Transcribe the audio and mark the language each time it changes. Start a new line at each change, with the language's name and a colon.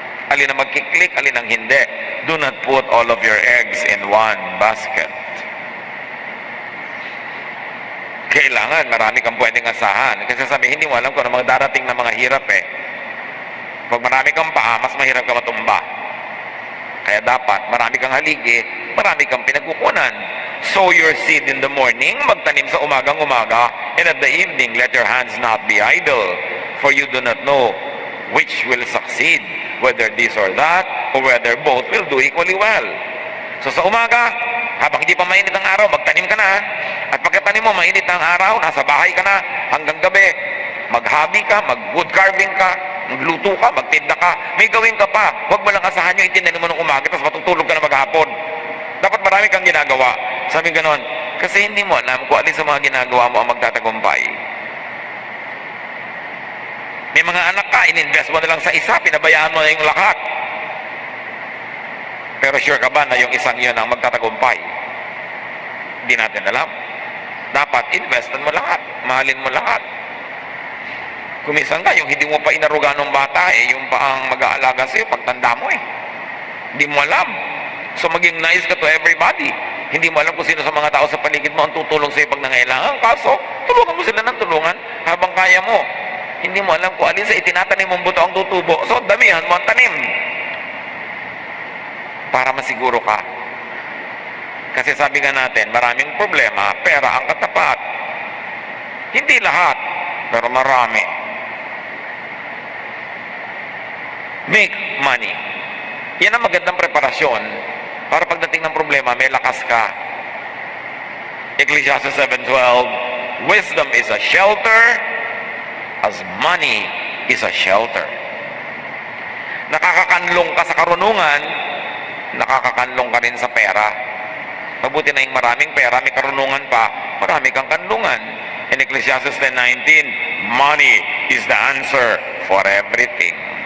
Filipino: Alin ang magkiklik, alin ang hindi.
English: Do not put all of your eggs in one basket.
Filipino: Kailangan, marami kang pwedeng asahan. Kasi sabihin, hindi mo alam kung ano mga darating na mga hirap Pag marami kang paa, mas mahirap ka matumba. Kaya dapat, marami kang haligi, marami kang pinagkukunan.
English: Sow your seed in the morning,
Filipino: magtanim sa umagang-umaga,
English: and at the evening, let your hands not be idle. For you do not know which will succeed, whether this or that, or whether both will do equally well.
Filipino: So sa umaga, habang hindi pa mainit ang araw, magtanim ka na. At pagkatanim mo, mainit ang araw, nasa bahay ka na, hanggang gabi, Mag-hobby ka, mag-wood carving ka, magluto ka, magtinda ka, may gawin ka pa. Huwag mo lang asahan yung itinanim mo ng umaga, tapos matutulog ka na maghapon. Dapat marami kang ginagawa. Sabi ganon, kasi hindi mo alam kung alin sa mga ginagawa mo ang magtatagumpay. May mga anak ka, in-invest mo na lang sa isa, pinabayaan mo na yung lahat. Pero sure ka ba na yung isang yun ang magtatagumpay? Hindi natin alam. Dapat investan mo lahat, mahalin mo lahat. Kumisan ka, yung hindi mo pa inaruga ng bata, yung pa ang mag-aalaga sa'yo, pagtanda mo Hindi mo alam. So maging nice ka
English: to everybody.
Filipino: Hindi mo alam kung sino sa mga tao sa paligid mo ang tutulong sa'yo pag nangailangan. Kaso, tulungan mo sila ng tulungan habang kaya mo. Hindi mo alam kung alin sa itinatanim mong buto ang tutubo. So, damihan mo ang tanim. Para masiguro ka. Kasi sabi nga natin, maraming problema, pera ang katapat. Hindi lahat, pero marami.
English: Make money.
Filipino: Yan ang magandang preparasyon para pagdating ng problema, may lakas ka.
English: Ecclesiastes 7:12, wisdom is a shelter as money is a shelter.
Filipino: Nakakakanlong ka sa karunungan, nakakakanlong ka rin sa pera. Mabuti na yung maraming pera, may karunungan pa, marami kang kanlungan.
English: In Ecclesiastes 10:19, money is the answer for everything.